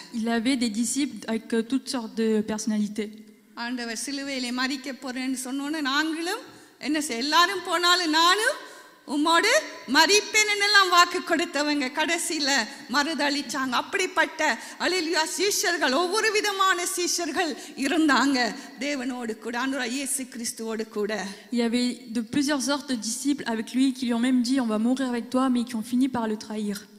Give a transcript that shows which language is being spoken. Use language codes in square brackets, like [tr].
[fr] Il avait des disciples avec toutes sortes de personnalités. [ta] ஆண்டவர் சிலுவையிலே மரிக்க போறேன்னு சொன்னோன்னு நாங்களும் என்ன செய்ய, எல்லாரும் போனாலும் நானும் உம்மோடு மரிப்பேன் எல்லாம் வாக்கு கொடுத்தவங்க கடைசியில மறுதளிச்சாங்க. அப்படிப்பட்ட அல்லேலூயா சீஷர்கள், ஒவ்வொரு விதமான சீஷர்கள் இருந்தாங்க தேவனோடு கூட, ஆண்டவராகிய இயேசு கிறிஸ்துவோடு கூட. [fr] Il y avait de plusieurs sortes de disciples avec lui qui lui ont même dit on va mourir avec toi, mais qui ont fini par le trahir.